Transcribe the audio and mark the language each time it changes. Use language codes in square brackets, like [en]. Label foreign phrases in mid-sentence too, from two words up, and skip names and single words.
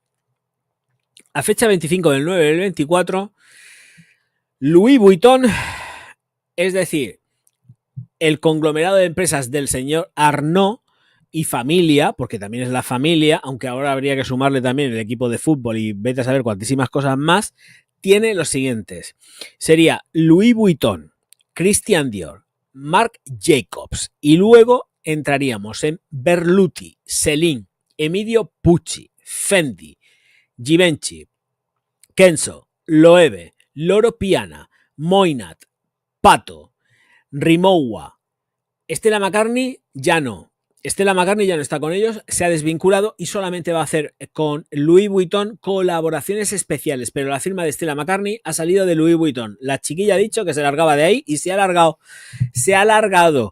[es] A fecha 25 del 9 del 24, Louis Vuitton, es decir, el conglomerado de empresas del señor Arnault y familia, porque también es la familia, aunque ahora habría que sumarle también el equipo de fútbol y vete a saber cuantísimas cosas más, tiene los siguientes. Sería Louis Vuitton, Christian Dior, Marc Jacobs y luego entraríamos en Berluti, Celine, Emilio Pucci, Fendi, Givenchy, Kenzo, Loewe, Loro Piana, Moynat, Pato, Rimowa. Stella McCartney ya no. Stella McCartney ya no está con ellos, se ha desvinculado y solamente va a hacer con Louis Vuitton colaboraciones especiales, pero la firma de Stella McCartney ha salido de Louis Vuitton. La chiquilla ha dicho que se largaba de ahí y se ha alargado. Se ha alargado.